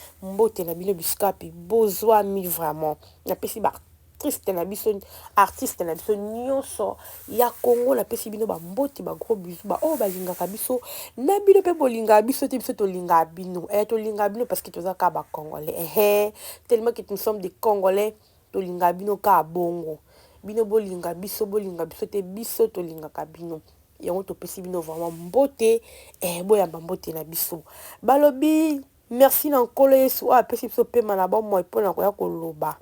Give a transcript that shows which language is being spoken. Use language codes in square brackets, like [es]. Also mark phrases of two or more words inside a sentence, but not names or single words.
[ln] Mbote na bino bisika pe bozwami vraiment. Napesi ba artiste na biso, artiste na biso nyonso ya Congo, napesi bino ba mbote, ba [fr] gros bisous, [ln] ba oyo balingaka biso, na bino mpe bolingaka biso te, biso tolingaka bino. Eh, tolingaka bino [fr] parce que [ln] toza ka ba Congolais. Eh, [fr] eh, tellement que nous sommes des Congolais, [ln] tolingaka bino ka bongo. Bino bolinga biso, bolinga biso te, biso tolingaka bino. Yango topesi bino vraiment mbote, eh, boyamba mbote na biso. Balobi, merci na Nkolo Yesu, oyo apesi biso pema na bomoi mpo na koya koloba.